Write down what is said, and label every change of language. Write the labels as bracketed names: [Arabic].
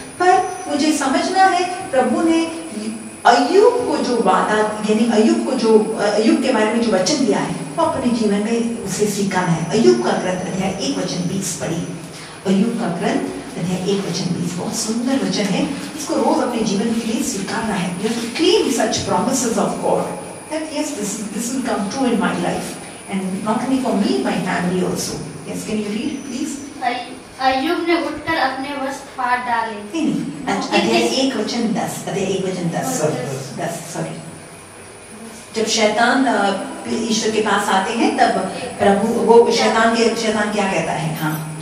[Hindi] पर मुझे समझना है प्रभु ने अय्यूब को जो वादा, यानी अय्यूब को जो, अय्यूब के बारे में जो वचन दिया है वो अपने जीवन में उसे सीखना है। अय्यूब का ग्रंथ अध्याय 1:20 पढ़िए। अय्यूब का ग्रंथ अध्याय 1:20 बहुत सुंदर वचन है, इसको रोज अपने जीवन के लिए स्वीकारना है। [English] You have to claim such promises of God that yes, this will come true in my life and not only for me, my family also. Yes, can you read please? [Hindi] अय्यूब ने उठकर अपने वस्त्र फाड़ डाले। नहीं, अध्याय 1:10, अध्याय 1:10 सॉरी। जब शैतान ईश्वर के पास आते हैं तब प्रभु, वो शैतान क्या कहता है? हाँ,